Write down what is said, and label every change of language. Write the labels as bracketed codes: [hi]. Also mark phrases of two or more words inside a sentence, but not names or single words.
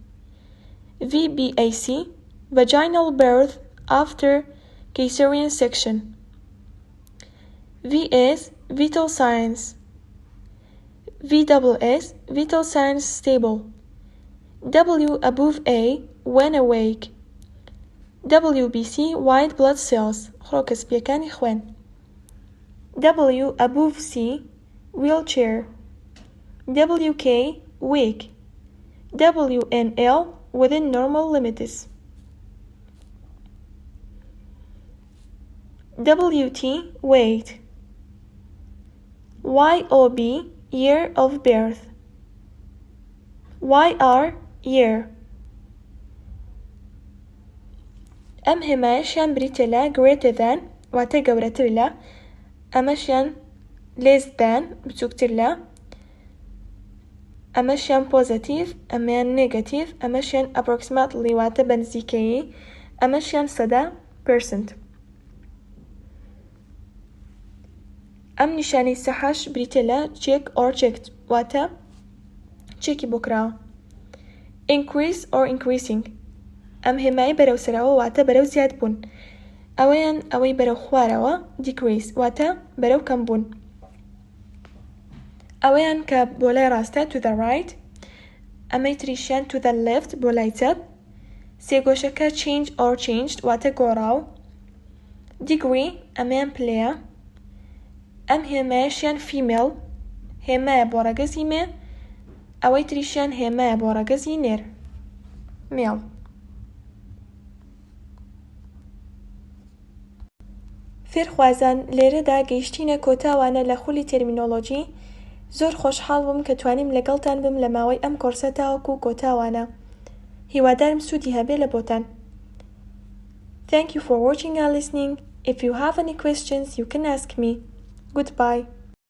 [en] VBAC vaginal birth after caesarean section. VS vital signs. VSS vital signs stable. W above A when awake. WBC white blood cells [ckb] خڕۆکە سپیەکانی خوێن. [en] W above C wheelchair. WK weak. WNL within normal limits. WT weight. YOB year of birth. YR year. [ckb] ئەم هێمایەشیان بریتە لە [en] greater than [ckb] واتە گەورەتر لە، ئەمەشیان [en] less than [ckb] بچووکتر لە، ئەمەشیان positive، ئەمەیان negative، ئەمەشیان approximately واتە بە نزیکەیی، ئەمەشیان سەدا percent. ئەم نیشانەی سەحەش بریتە لە [en] check or checked [ckb] واتە چێکی بۆ کراوە. [en] increase or increasing [ckb] ئەم هێمایی بەرەو سەرەوە واتە بەرەو زیاد بوون، ئەوەیان ئەوەی بەرەو خوارەوە decrease واتە بەرەو کەم بوون، ئەوەیان کە بۆ لای ڕاستە [en] to the right، [ckb] ئەمەی تریشیان [en] to the left [ckb] بۆ لای چەپ، سێگۆشەکە [en] change or changed [ckb] واتە گۆڕاو، degree ئەمەیان پلەیە، ئەم هێمایەشیان female هێمایە بۆ ڕەگەزی مێ، ئەوەی تریشیان هێمایە بۆ ڕەگەزی نێر male. فێرخوازان لێرەدا گەیشتینە کۆتاوانە لە خولی تێرمینۆلۆجی. زۆر خۆشحاڵ بووم کە توانیم لەگەڵتان بم لە ماوەی ئەم کۆرسە تاوەکو کۆتاوانە. هیوادارم سوودی هەبێ لە بۆتان. [en] Thank you for watching and listening. If you have any questions, you can ask me. Goodbye.